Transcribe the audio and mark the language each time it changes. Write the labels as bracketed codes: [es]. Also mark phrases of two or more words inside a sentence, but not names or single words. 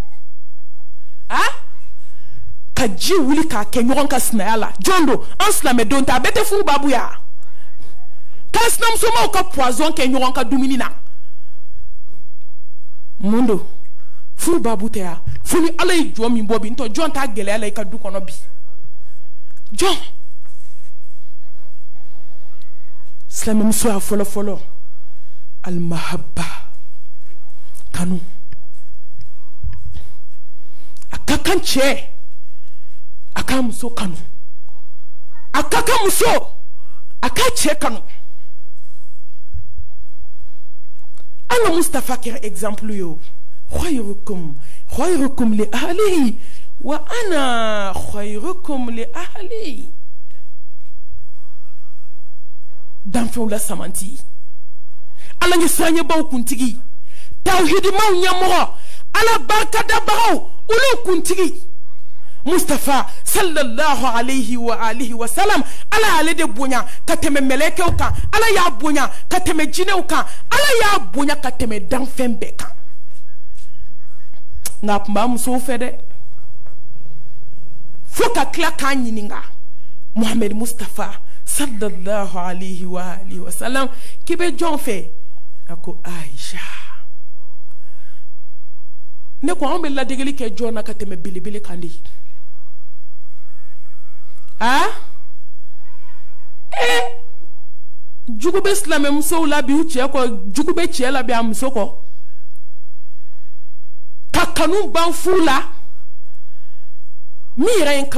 [bm] ka ji wuli k'a kɛ ɲɔgɔn ka sinaya la jɔn don an silamɛdenw tɛ a bɛɛ tɛ furu babu ya k'a sinamusomaw ka poison kɛ ɲɔgɔn ka dumuni na mun don furu babu tɛ ya fo ni ala ye jɔn min bɔ bi ntɔ jɔn t'a gɛlɛya la i ka du kɔnɔ bi jɔn silamɛmusoya fɔlɔfɔlɔ alimahaba kanu a ka kan cɛ a ka muso kanu a ka kan muso a ka cɛ kanu an ka Mustafa kɛra exemple ye o [ar] خيركم لأهله وأنا خيركم لأهلي [bm] danfɛnw la samanti ala ye siranɲɛbaw kuntigi tawhidimaw ɲɛmɔgɔ ala barikadabagaw olu kuntigi Mustafa [ar] صلى الله عليه وآله وسلم [bm] ala y'ale de bonya ka tɛmɛ mɛlɛkɛw kan ala y'a bonya ka tɛmɛ jinɛw kan ala y'a bonya ka tɛmɛ danfɛn bɛɛ kan nka a tun b'a musow fɛ dɛ fo ka tila k'a ɲininka Muhammed Mustafa [ar] صلى الله عليه وآله وسلم [bm] k'i bɛ jɔn fɛ a ko Aisha ne ko an bɛ ladegeli kɛ jɔn na ka tɛmɛ belebele kan de jugu bɛ silamɛmusow la bi u cɛ kɔ jugu bɛ cɛ la bi a muso kɔ ka kanu ban furu la min yɛrɛ ye